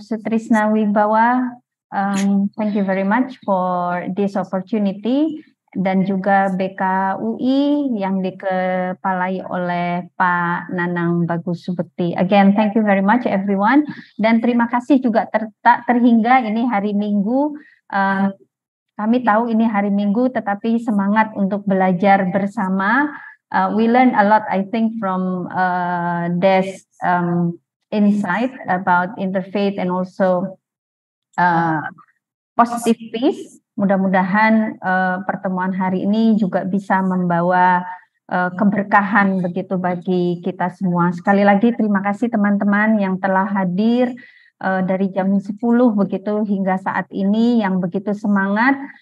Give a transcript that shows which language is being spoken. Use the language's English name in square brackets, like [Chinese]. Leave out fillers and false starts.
[English] Sutrisna Wibawa. Thank you very much for this opportunity, [Indonesian] dan juga BKUI yang dikepalai oleh Pak Nanang Bagus Subekti. [English] Again, thank you very much everyone. [Indonesian] Dan terima kasih juga terhingga ini hari Minggu. Kami tahu ini hari Minggu, tetapi semangat untuk belajar bersama. [English] We learn a lot, I think, from this insight about interfaith and also positive peace. [Indonesian] Mudah-mudahan pertemuan hari ini juga bisa membawa keberkahan begitu bagi kita semua. Sekali lagi terima kasih teman-teman yang telah hadir dari jam 10 begitu hingga saat ini, yang begitu semangat.